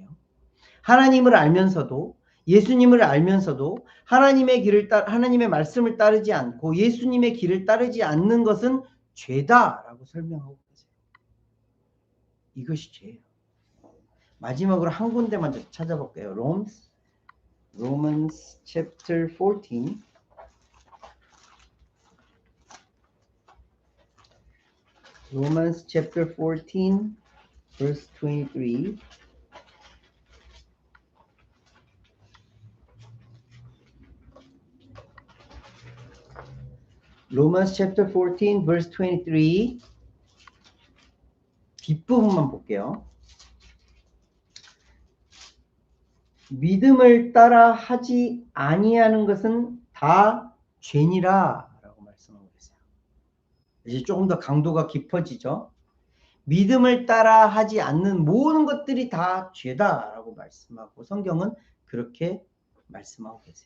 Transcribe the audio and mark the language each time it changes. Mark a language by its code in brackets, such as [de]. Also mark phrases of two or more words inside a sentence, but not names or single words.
[ko] 하나님을 알면서도 예수님을 알면서도 하나님의 말씀을 따르지 않고 예수님의 길을 따르지 않는 것은 죄다라고 설명하고 계세요. 이것이 죄예요. 마지막으로 한 군데만 찾아볼게요. [en] Romans chapter 14 Romans chapter 14 verse 23. Romans chapter 14 verse 23. [ko] 뒷부분만 볼게요. 믿음을 따라 하지 아니하는 것은 다 죄니라 라고 말씀하고 계세요. 이제 조금 더 강도가 깊어지죠. 믿음을 따라 하지 않는 모든 것들이 다 죄다 라고 말씀하고 성경은 그렇게 말씀하고 계세요.